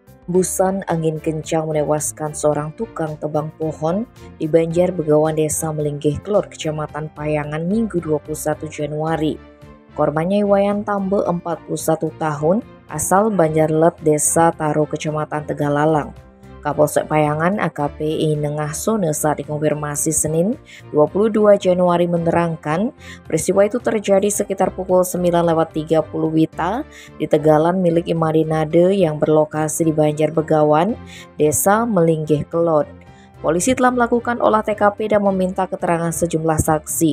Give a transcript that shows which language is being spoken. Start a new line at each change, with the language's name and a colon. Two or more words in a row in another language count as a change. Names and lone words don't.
Indonesian: Hembusan angin kencang menewaskan seorang tukang tebang pohon di Banjar Begawan Desa Melinggih Kelor, Kecamatan Payangan, Minggu 21 Januari. Korbannya Iwayan Tambe, 41 tahun, asal Banjarlet, Desa Taro, Kecamatan Tegalalang. Kapolsek Payangan AKP Inengah Sone saat dikonfirmasi Senin 22 Januari menerangkan peristiwa itu terjadi sekitar pukul 9.30 WITA di tegalan milik Imadinade yang berlokasi di Banjar Begawan, Desa Melinggih Kelot. Polisi telah melakukan olah TKP dan meminta keterangan sejumlah saksi.